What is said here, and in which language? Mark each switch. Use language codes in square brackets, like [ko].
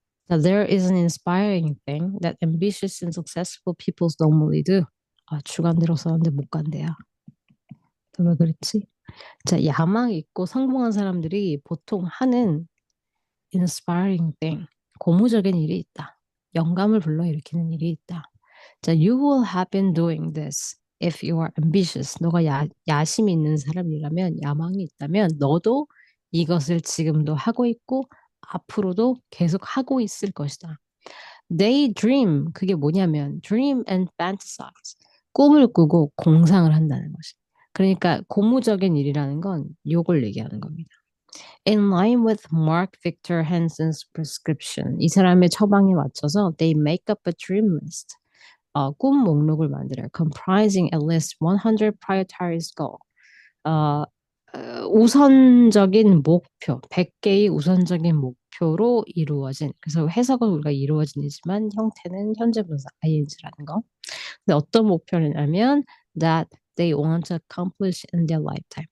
[en] Now, there is an inspiring thing that ambitious and successful people normally do. [ko] 아, 주간 들어서는데 못 간대요. 왜 그랬지? 자, 야망 있고 성공한 사람들이 보통 하는 [en] inspiring thing, [ko] 고무적인 일이 있다. 영감을 불러일으키는 일이 있다. [en] 자, you will have been doing this if you are ambitious. [ko] 너가 야심이 있는 사람이라면, 야망이 있다면, 너도 이것을 지금도 하고 있고, 앞으로도 계속 하고 있을 것이다. [en] Daydream, [ko] 그게 뭐냐면, [en] dream and fantasize. [ko] 꿈을 꾸고 공상을 한다는 것이. 그러니까 고무적인 일이라는 건 요걸 얘기하는 겁니다. [en] In line with Mark Victor Hansen's prescription. [ko] 이 사람의 처방에 맞춰서 [en] they make up a dream list. [ko] 꿈 목록을 만들어요. [en] Comprising at least 100 prioritized goal. [ko] 어, 우선적인 목표, 100개의 우선적인 목표로 이루어진. 그래서 해석은 우리가 이루어진이지만 형태는 현재 분사 ing라는 거. 근데 어떤 목표냐면 [en] that they want to accomplish in their lifetime.